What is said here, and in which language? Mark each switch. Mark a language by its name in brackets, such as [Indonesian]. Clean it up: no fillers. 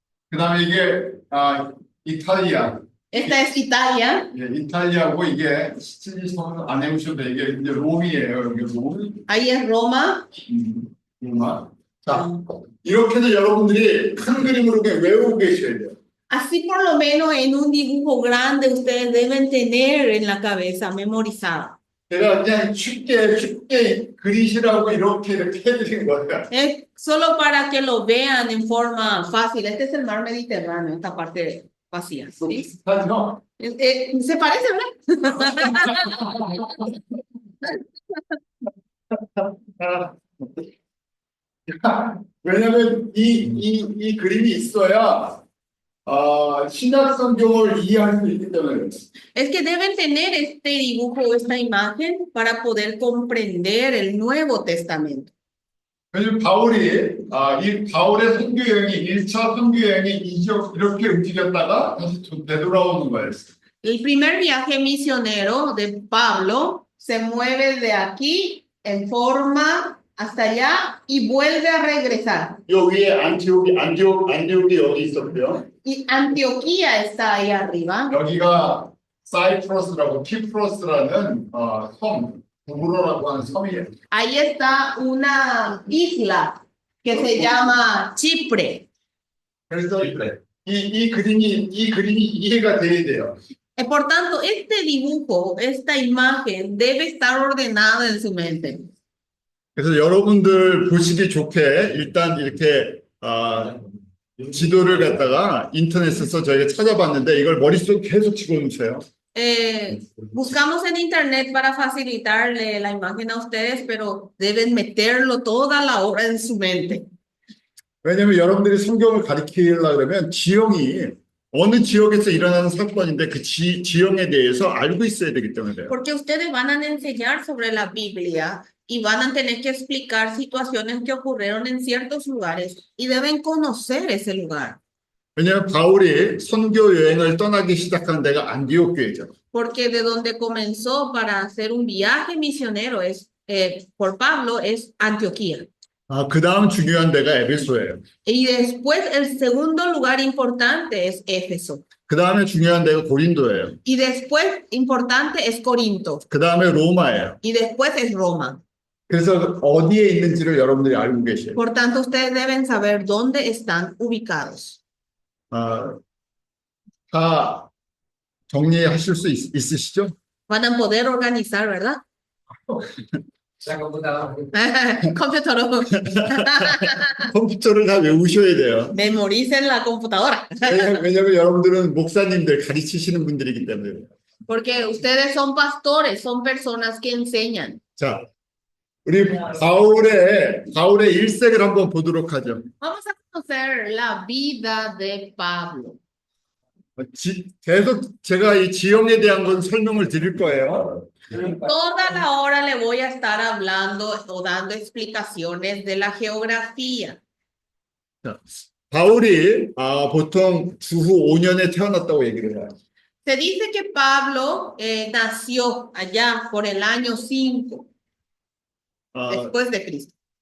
[Korean] 그다음에 이게 이탈리아. [Spanish] Esta es Italia. [Korean] 예, 이탈리아고 이게 시칠리성은 안 해보셔도 이게 이제 롬이에요. 여기 롬. [Spanish] Ahí es Roma. [Korean] 로마. 자, 이렇게도 여러분들이 큰 그림으로 외우고 계셔야 돼요. [Spanish] Así por lo menos en un dibujo grande ustedes deben tener en la cabeza memorizada. [Korean] 제가 그냥 쉽게 그리시라고 이렇게 해드린 거예요. [Spanish] Es solo para que lo vean en forma fácil. Este es el mar Mediterráneo, esta parte vacía. ¿Sí? [Korean] 하죠? [Spanish] Se parece, ¿verdad? [Korean] 왜냐면 이 그림이 있어야 신약 성경을 이해할 수 있기 때문에 그래요. [Spanish] Es que deben tener este dibujo, esta imagen, para poder comprender el Nuevo Testamento. [Korean] 왜냐면 이 바울의 선교 여행이 1차 선교 여행이 이렇게 움직였다가 다시 되돌아오는 거였어요. [Spanish] El primer viaje misionero de Pablo se mueve de aquí en forma hasta allá y vuelve a regresar. [Korean] 요 위에 안티옥이 여기 있었고요. [Spanish] Y Antioquía está ahí arriba. [Korean] 여기가 사이프러스라고 키프러스라는 섬, 구브로라고 하는 섬이에요. [Spanish] Ahí está una isla que se llama Chipre. [Korean] 그래서 이 그림이 이해가 돼야 돼요. [Spanish] Por tanto, este dibujo, esta imagen debe estar ordenada en su mente. [Korean] 그래서 여러분들 보시기 좋게 일단 이렇게 지도를 갖다가 인터넷에서 저희가 찾아봤는데 이걸 머릿속에 계속 집어넣으세요. [Spanish] Buscamos en internet para facilitarle la imagen a ustedes, pero deben meterlo toda la hora en su mente. [Korean] 왜냐하면 여러분들이 성경을 가르치려고 그러면 지형이 어느 지역에서 일어나는 사건인데 그 지형에 대해서 알고 있어야 되기 때문에. [Spanish] Porque ustedes van a enseñar sobre la Biblia y van a tener que explicar situaciones que ocurrieron en ciertos lugares y deben conocer ese lugar. [Korean] 왜냐하면 바울이 선교 여행을 떠나기 시작한 데가 안디옥 교회죠. [Spanish] Porque de donde comenzó para hacer un viaje misionero por Pablo es Antioquía. [Korean] 그 다음 중요한 데가 에베소예요. [Spanish] Y después el segundo lugar importante es Éfeso. [Korean] 그 다음에 중요한 데가 고린도예요. [Spanish] Y después importante es Corinto. [Korean] 그 다음에 로마예요. [Spanish] Y después es Roma. [Korean] 그래서 어디에 있는지를 여러분들이 알고 계셔요. [Spanish] Por tanto, ustedes deben saber dónde están ubicados. [Korean] 다 정리하실 수 있으시죠? [Spanish] Van a poder organizar, ¿verdad? Sa computadora. Computador. [Korean] 컴퓨터를 다 외우셔야 돼요. [Spanish] Memoricen la computadora. [Korean] 왜냐하면 여러분들은 목사님들 가르치시는 분들이기 때문에. [Spanish] Porque ustedes son pastores, son personas que enseñan. [Korean] 자, 우리 바울의 일생을 한번 보도록 하죠. [Spanish] Vamos a conocer la vida de Pablo. [Korean] 계속 제가 이 지형에 대한 건 설명을 드릴 거예요. [Spanish] Toda la hora le voy a estar hablando o dando explicaciones de la geografía. [Korean] 자, 바울이 보통 주후 5년에 태어났다고 얘기를 해요. [Spanish] Se dice que Pablo nació allá por el año 5 después de Cristo.